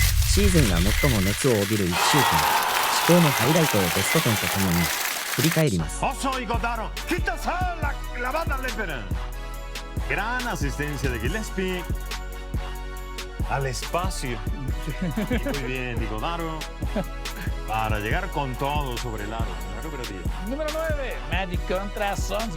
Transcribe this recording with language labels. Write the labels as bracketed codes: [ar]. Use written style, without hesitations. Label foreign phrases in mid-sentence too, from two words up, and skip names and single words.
[ja] シーズンが最も熱を帯びる1週間、至高のハイライトをベスト10とともに振り返ります。 [es] Gran asistencia de Gillespie al espacio. Muy bien, Godaro. Para llegar con todo sobre el aro. Número 9, Magic contra Suns.